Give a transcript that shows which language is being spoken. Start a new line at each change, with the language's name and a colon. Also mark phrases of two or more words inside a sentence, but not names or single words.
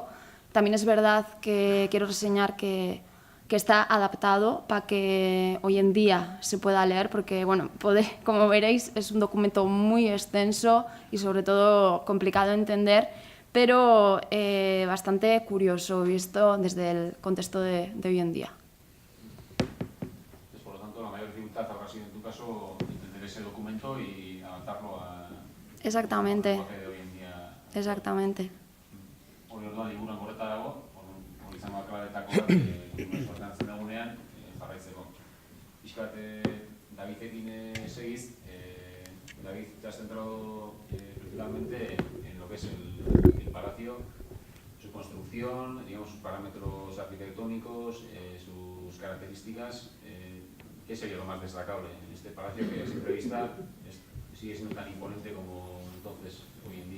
Spanish: También es verdad que quiero reseñar que está adaptado para que hoy en día se pueda leer, porque bueno, como veréis es un documento muy extenso y sobre todo complicado de entender, pero bastante curioso visto desde el contexto de hoy en día. Pues, por lo tanto, la mayor dificultad habrá sido en tu caso entender ese documento y adaptarlo a Exactamente. al lenguaje de hoy en día. Exactamente.
Basque: Hori orduan liburuan horreta dago, hori izango klabetako bat, sortzen dagunean jarraitzeko. Pixkat Davidekin segiz,
Spanish: David te has centrado principalmente en lo que es el palacio, su construcción, digamos, sus parámetros arquitectónicos, sus características. ¿Qué sería lo más destacable en este palacio que a simple vista sigue siendo tan imponente como entonces, hoy en día?